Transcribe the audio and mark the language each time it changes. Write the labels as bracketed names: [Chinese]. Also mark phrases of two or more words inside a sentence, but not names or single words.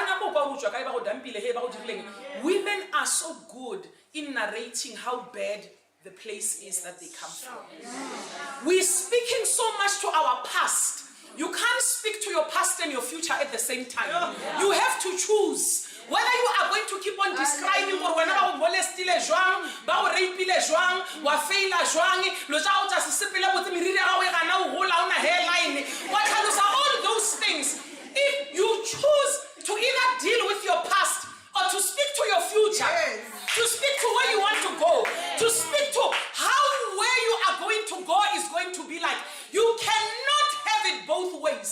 [English] Women are so good in narrating how bad the place is that they come from. We're speaking so much to our past. You can't speak to your past and your future at the same time. You have to choose whether you are going to keep on describing or whenever [Tswana] molestile joang, ba o rapile joang, wa faila joang, lo ja o tsa sipela botse miriri ga o gana o gola ona hairline. [English] What are all those things? If you choose to either deal with your past or to speak to your future, to speak to where you want to go, to speak to how where you are going to go is going to be like, you cannot have it both ways.